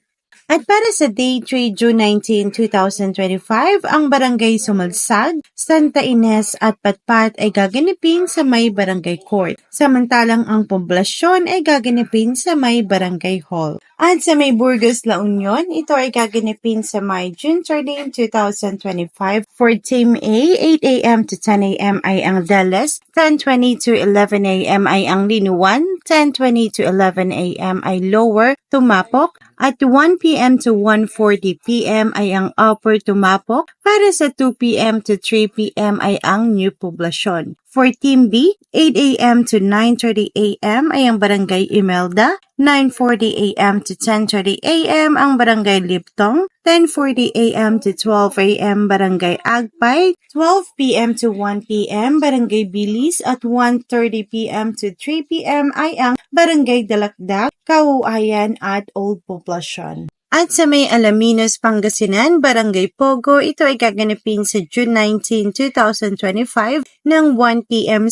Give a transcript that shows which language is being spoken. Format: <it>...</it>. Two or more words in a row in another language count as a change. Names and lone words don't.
<tl>At para sa Day 3, June 19, 2025, ang Barangay Sumalsag, Santa Ines at Patpat ay gaganapin sa may Barangay Court. Samantalang ang Poblasyon ay gaganapin sa may Barangay Hall. At sa may Burgos, La Union, ito ay gaganapin sa may June 13, 2025.</tl> <en>For Team A,</en> <tl>8 a.m. to 10 a.m. ay ang Deles, 10:20 to 11 a.m. ay ang Linuan, 10:20 to 11 a.m. ay Lower Tumapok, at 1 p.m. to 1:40 p.m. ay ang Upper Tumapok. Para sa 2 p.m. to 3 p.m. ay ang New Poblacion.</tl> <en>For Team B,</en> <tl>8 a.m. to 9:30 a.m. ay ang Barangay Imelda, 9:40 a.m. to 10:30 a.m. ang Barangay Liptong, 10:40 a.m. to 12 a.m. Barangay Agpay, 12 p.m. to 1 p.m. Barangay Bilis at 1:30 p.m. to 3 p.m. ay ang Barangay Dalakdak, Kauayan at Old Poblacion. At sa may Alaminos, Pangasinan, Barangay Pogo, ito ay gaganapin sa June 19, 2025 ng 1 p.m.</tl>